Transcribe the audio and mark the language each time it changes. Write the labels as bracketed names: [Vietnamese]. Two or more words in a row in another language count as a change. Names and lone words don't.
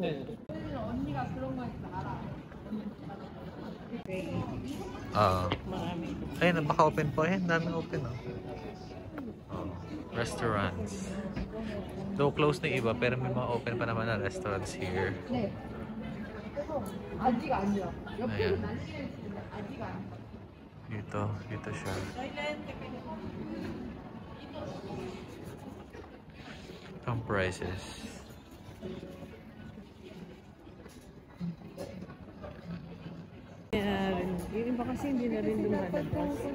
[Korean] 언니가 그런 거 있어 알아. [Filipino] Ayun, baka-open po. Ayun, daming open, oh. Restaurants. Though close na iba, pero may mga open pa naman na restaurants here. [Korean] 네. 아직 아니야. Ayan. 아직 아니야. [Filipino] Dito siya. Itong prices. Yung iba kasi hindi na rin lumalabas.